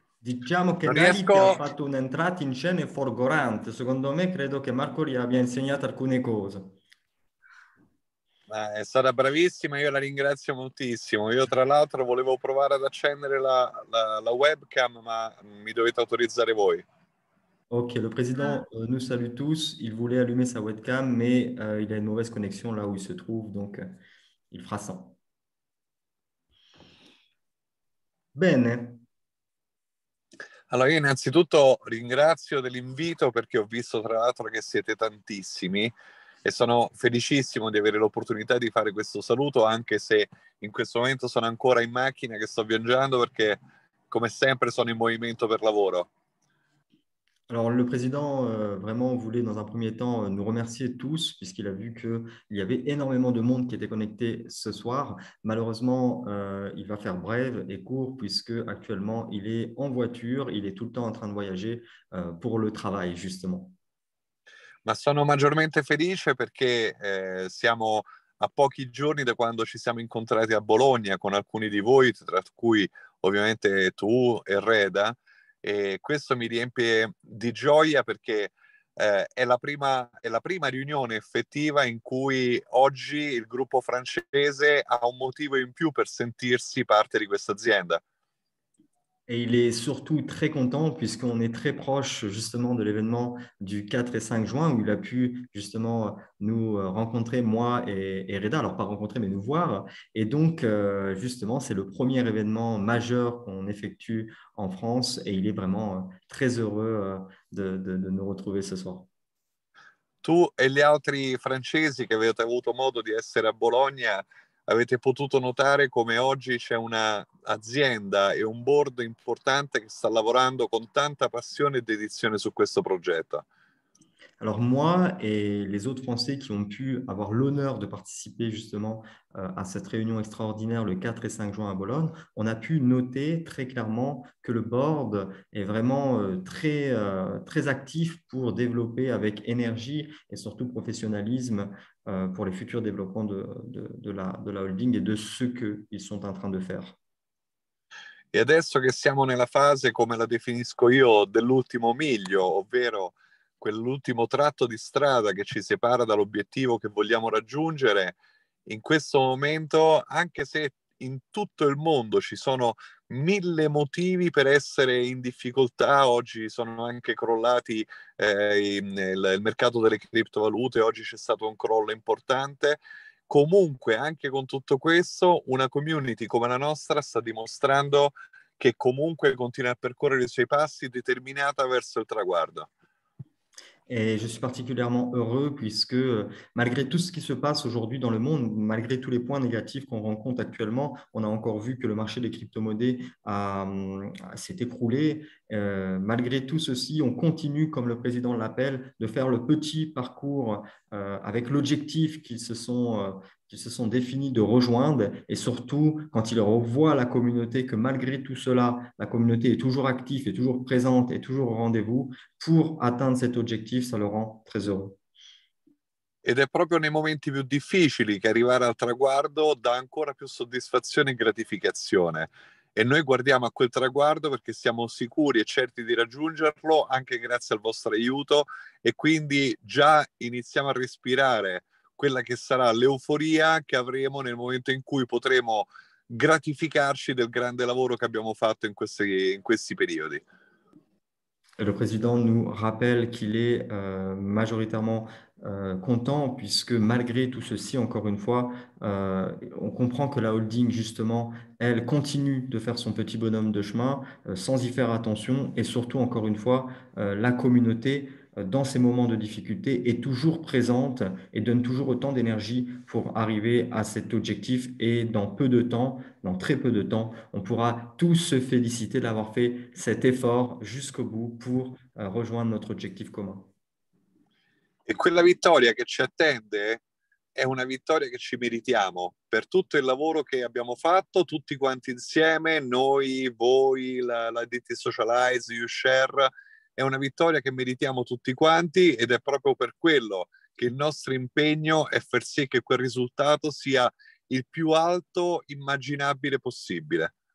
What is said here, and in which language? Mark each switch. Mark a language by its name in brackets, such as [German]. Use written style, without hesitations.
[Italian] Diciamo che Nali ti ha fatto un'entrata in scena folgorante. Secondo me credo che Marco gli abbia insegnato alcune cose. È stata bravissima, io la ringrazio moltissimo. Io tra l'altro volevo provare ad accendere la webcam, ma mi dovete autorizzare voi. [French] Ok, le président nous salue tous. Il voulait allumer sa webcam, mais il a une mauvaise connexion là où il se trouve, donc il fera sans. [Italian] Bene. Allora, io innanzitutto ringrazio dell'invito perché ho visto tra l'altro che siete tantissimi e sono felicissimo di avere l'opportunità di fare questo saluto, anche se in questo momento sono ancora in macchina che sto viaggiando perché come sempre sono in movimento per lavoro. [French] Alors, le président vraiment voulait dans un premier temps nous remercier tous puisqu'il a vu qu'il y avait énormément de monde qui était connecté ce soir. Malheureusement, il va faire bref et court puisque actuellement, il est en voiture, il est tout le temps en train de voyager pour le travail, justement. [Italian] Ma sono maggiormente felice perché siamo a pochi giorni da quando ci siamo incontrati a Bologna con alcuni di voi, tra cui ovviamente tu e Reda, e questo mi riempie di gioia perché è la prima riunione effettiva in cui oggi il gruppo francese ha un motivo in più per sentirsi parte di questa azienda. [French] Et il est surtout très content puisqu'on est très proche justement de l'événement du 4 et 5 juin où il a pu justement nous rencontrer, moi et Reda, alors pas rencontrer mais nous voir. Et donc justement, c'est le premier événement majeur qu'on effectue en France et il est vraiment très heureux de nous retrouver ce soir. [Italian] Tu e gli altri francesi che avete avuto modo di essere a Bologna avete potuto notare come oggi c'è un'azienda e un board importante che sta lavorando con tanta passione e dedizione su questo progetto. [French] Alors moi et les autres Français qui ont pu avoir l'honneur de participer justement à cette réunion extraordinaire le 4 et 5 juin à Bologne, on a pu noter très clairement que le board est vraiment très actif pour développer avec énergie et surtout professionnalisme pour les futurs développements de la holding et de ce qu'ils sont en train de faire. [Italian] E adesso che siamo nella fase, come la definisco io, dell'ultimo miglio, ovvero quell'ultimo tratto di strada che ci separa dall'obiettivo che vogliamo raggiungere, in questo momento, anche se in tutto il mondo ci sono 1000 motivi per essere in difficoltà, oggi sono anche crollati il mercato delle criptovalute, oggi c'è stato un crollo importante. Comunque, anche con tutto questo, una community come la nostra sta dimostrando che comunque continua a percorrere i suoi passi determinata verso il traguardo. [French] Et je suis particulièrement heureux puisque malgré tout ce qui se passe aujourd'hui dans le monde, malgré tous les points négatifs qu'on rencontre actuellement, on a encore vu que le marché des crypto-monnaies s'est écroulé. Malgré tout ceci, on continue, comme le président l'appelle, de faire le petit parcours avec l'objectif qu'ils se sont définis de rejoindre. Et surtout, quand ils revoient la communauté, que malgré tout cela, la communauté est toujours active, est toujours présente, est toujours au rendez-vous, pour atteindre cet objectif, ça le rend très heureux. [Italian] Ed è proprio nei momenti più difficili che arrivare al traguardo dà ancora più soddisfazione e gratificazione. E noi guardiamo a quel traguardo perché siamo sicuri e certi di raggiungerlo anche grazie al vostro aiuto, e quindi già iniziamo a respirare quella che sarà l'euforia che avremo nel momento in cui potremo gratificarci del grande lavoro che abbiamo fatto in questi periodi. [French] Le président nous rappelle qu'il est majoritairement content puisque malgré tout ceci, encore une fois, on comprend que la holding, justement, elle continue de faire son petit bonhomme de chemin sans y faire attention, et surtout, encore une fois, la communauté, dans ces moments de difficulté, est toujours présente et donne toujours autant d'énergie pour arriver à cet objectif, et dans peu de temps, dans très peu de temps, on pourra tous se féliciter d'avoir fait cet effort jusqu'au bout pour rejoindre notre objectif commun. [Italian] E quella vittoria che ci attende è una vittoria che ci meritiamo per tutto il lavoro che abbiamo fatto tutti quanti insieme, noi, voi, la DT Socialize, YouShare. È una vittoria che meritiamo tutti quanti, ed è proprio per quello che il nostro impegno è far sì che quel risultato sia il più alto immaginabile possibile.